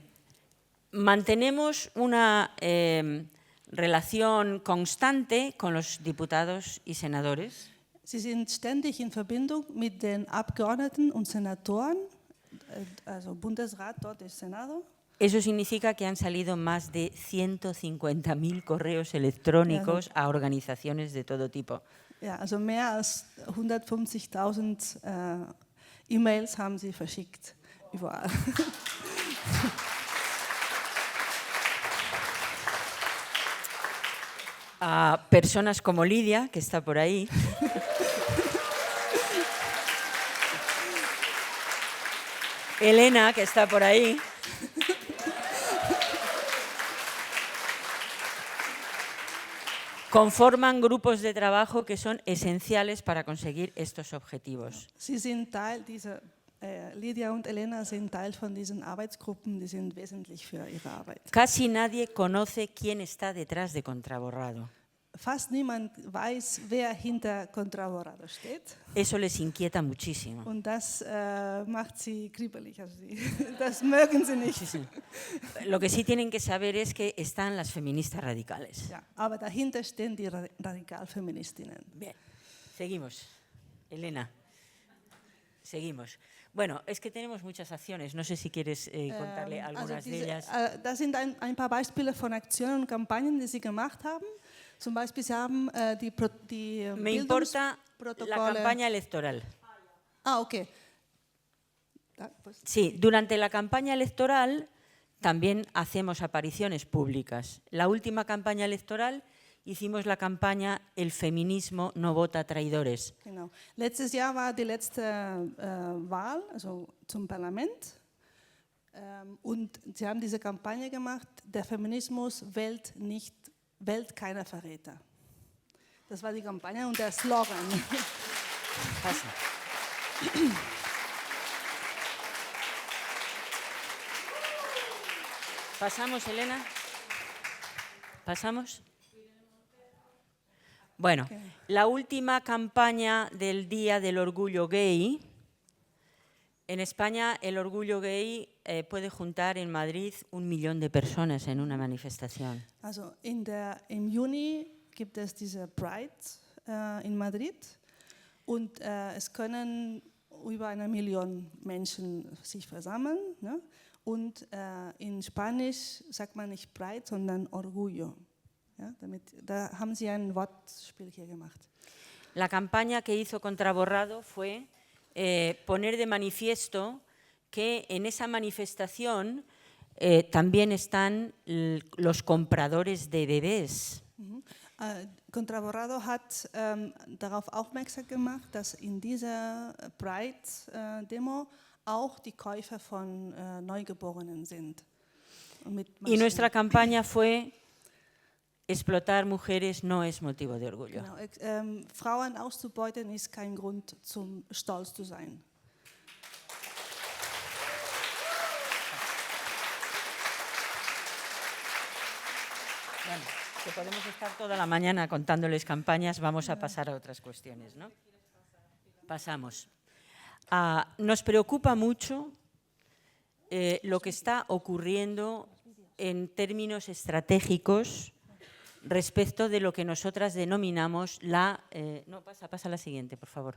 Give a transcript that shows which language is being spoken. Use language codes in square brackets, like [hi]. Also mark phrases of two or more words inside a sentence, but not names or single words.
[es] Mantenemos una relación constante con los diputados y senadores. [de] Sie sind ständig in Verbindung mit den Abgeordneten und Senatoren, also Bundesrat, dort ist Senado. [es] Eso significa que han salido más de 150.000 correos electrónicos a organizaciones de todo tipo. [de] Ja, also mehr als 150.000 E-Mails haben sie verschickt, überall. [es] A personas como Lidia, que está por ahí. Elena, que está por ahí. Conforman grupos de trabajo que son esenciales para conseguir estos objetivos. [de] Sie sind Teil dieser, Lydia und Elena sind Teil von diesen Arbeitsgruppen, die sind wesentlich für ihre Arbeit. [es] Casi nadie conoce quién está detrás de Contraborrado. [de] Fast niemand weiß, wer hinter Contraborrado steht. [es] Eso les inquieta muchísimo. [de] Und das macht sie kribbelig. Also das mögen sie nicht. [es] Sí, sí. Lo que sí tienen que saber es que están las feministas radicales. [de] Ja, aber dahinter stehen die Radikalfeministinnen. [es] Bien, seguimos. Elena, seguimos. Bueno, es que tenemos muchas acciones. No sé si quieres contarle algunas de ellas. [de] Das sind ein paar Beispiele von Aktionen und Kampagnen, die sie gemacht haben. Zum Beispiel, sie haben die [es] Me importa la [de] Bildungsprotokolle. [es] campaña electoral. Ah, okay. Sí, durante la campaña electoral también hacemos apariciones públicas. La última campaña electoral hicimos la campaña El feminismo no vota traidores. [de] Genau. Letztes Jahr war die letzte Wahl, also zum Parlament. Und sie haben diese Kampagne gemacht, der Feminismus wählt keine Verräter. Das war die Kampagne und der Slogan. [es] Pasa. ¿Pasamos, Elena? ¿Pasamos? Bueno, la última campaña del Día del Orgullo Gay. En España el orgullo gay puede juntar en Madrid 1 millón de personas en una manifestación. [de] Also im Juni gibt es diese Pride in Madrid und es können über 1 Million Menschen sich versammeln. Ne? Und in Spanisch sagt man nicht Pride, sondern Orgullo. Ja, da haben sie ein Wortspiel hier gemacht. [es] La campaña que hizo Contraborrado fue poner de manifiesto que en esa manifestación también están los compradores de bebés. [de] Contraborrado hat darauf aufmerksam gemacht, dass in dieser Pride-Demo auch die Käufer von Neugeborenen sind. [es] Y nuestra campaña fue: explotar mujeres no es motivo de orgullo. [de] Genau. Frauen auszubeuten ist kein Grund zum Stolz zu sein. [es] Bueno, que podemos estar toda la mañana contándoles campañas, vamos a pasar a otras cuestiones, ¿no? Pasamos. Nos preocupa mucho lo que está ocurriendo en términos estratégicos respecto de lo que nosotras denominamos la siguiente, por favor.